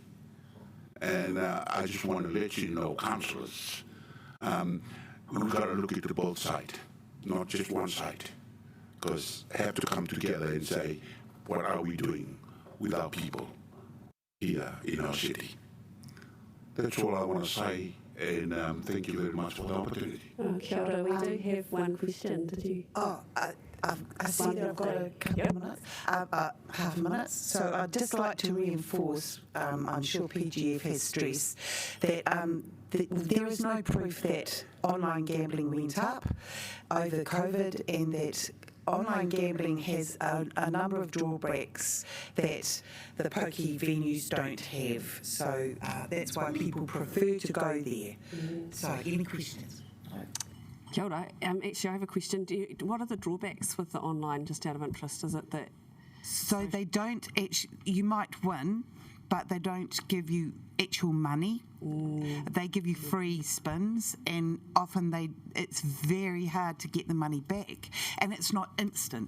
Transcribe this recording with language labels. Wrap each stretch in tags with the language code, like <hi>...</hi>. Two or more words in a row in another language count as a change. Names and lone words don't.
<en>And I just want to let you know, councillors, we've got to look at both sides, not just one side. Because have to come together and say, what are we doing with our people here in our city? That's all I want to say, and thank you very much for the opportunity.</en> <mi>Kia ora,</mi> <en>we do have one question. Did you? I see that I've got a couple of minutes, half a minute. So I'd just like to reinforce, I'm sure PGF has stressed, that there is no proof that online gambling went up over COVID, and that online gambling has a number of drawbacks that the pokey venues don't have. So that's why people prefer to go there. So any questions?</en> <mi>Kia ora.</mi> <en>Actually, I have a question. What are the drawbacks with the online, just out of interest? Is it that... So they don't actually, you might win, but they don't give you actual money. They give you free spins, and often it's very hard to get the money back, and it's not instant.</en>